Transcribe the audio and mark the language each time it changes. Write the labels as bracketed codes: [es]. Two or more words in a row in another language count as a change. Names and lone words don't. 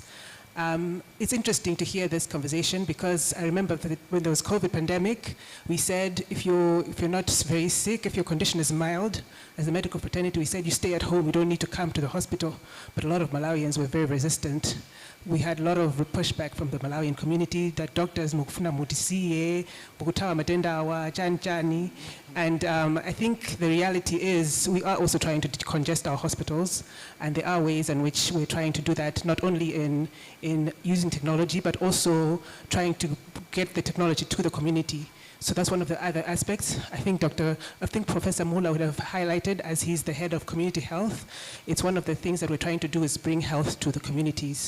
[en] It's interesting to hear this conversation because I remember that when there was COVID pandemic, we said if you're not very sick, if your condition is mild, as a medical fraternity, we said you stay at home, you don't need to come to the hospital. But a lot of Malawians were very resistant. We had a lot of pushback from the Malawian community that doctors [ny] mukufuna mutisiye, mukutawa matenda wa chani. [en] And I think the reality is we are also trying to decongest our hospitals, and there are ways in which we're trying to do that, not only in using technology, but also trying to get the technology to the community. So that's one of the other aspects. I think Professor Mula would have highlighted, as he's the head of community health, it's one of the things that we're trying to do is bring health to the communities.